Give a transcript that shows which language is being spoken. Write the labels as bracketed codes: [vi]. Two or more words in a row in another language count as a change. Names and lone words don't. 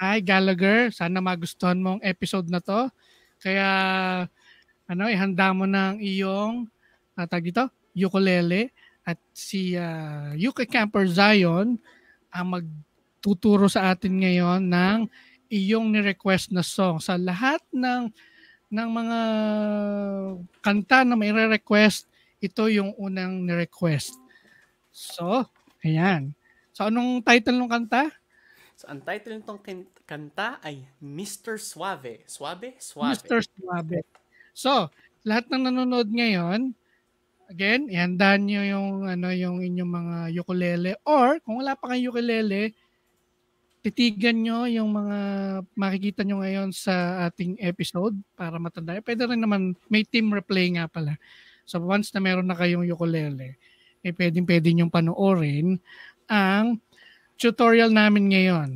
[tl] Hi Gallagher, sana magustuhan mo ang episode na to. Kaya ihanda mo ng iyong tag ito, ukulele at si UK Camper Zion ang magtuturo sa atin ngayon ng iyong ni-request na song. Sa lahat ng mga kanta na may re-request, ito yung unang ni-request. So, ayan. So, anong title ng kanta? So, ang title nitong kanta ay Mr. Suave. Suave? Suave. Mr. Suave. So, lahat ng nanonood ngayon, again, ihanda nyo yung inyong mga ukulele, or kung wala pa kayong ukulele, titigan nyo yung mga makikita nyo ngayon sa ating episode para matanda. Pwede rin naman, may [en] team replay [tl] nga pala. So once na meron na kayong ukulele, pwede nyong panoorin ang tutorial namin ngayon.